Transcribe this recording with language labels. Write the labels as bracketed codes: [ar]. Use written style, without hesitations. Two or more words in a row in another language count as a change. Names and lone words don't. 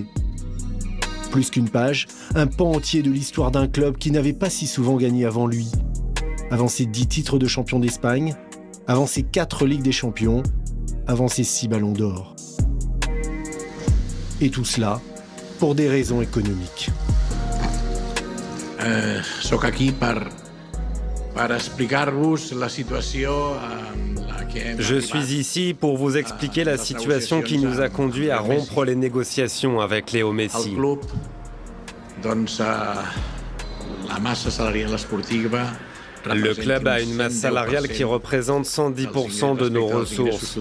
[fr] Plus qu'une page, un pan entier de l'histoire d'un club qui n'avait pas si souvent gagné avant lui. Avant ses 10 titres de champion d'Espagne, avant ses 4 Ligues des Champions, avant ses 6 ballons d'or. Et tout cela pour des raisons économiques. [ca] Soc aquí per explicar-vos la situació [fr] Je suis ici pour vous expliquer la situation qui nous a conduit à rompre les négociations avec Léo Messi. Le club a une masse salariale qui représente 110% de nos ressources.